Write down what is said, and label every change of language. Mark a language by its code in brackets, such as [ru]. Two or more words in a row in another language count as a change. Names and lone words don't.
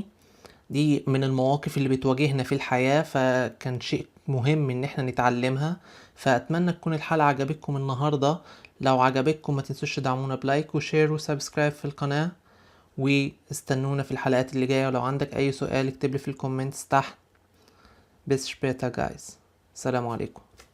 [ar] دي من المواقف اللي بتواجهنا في الحياة، فكان شيء مهم ان احنا نتعلمها. فاتمنى تكون الحلقة عجبتكم النهاردة. لو عجبتكم ما تنسوش تدعمونا بلايك وشير وسبسكرايب في القناة، واستنونا في الحلقات اللي جاية. ولو عندك اي سؤال اكتب لي في الكومنتس تحت. [de] Bis später guys. [ar] السلام عليكم.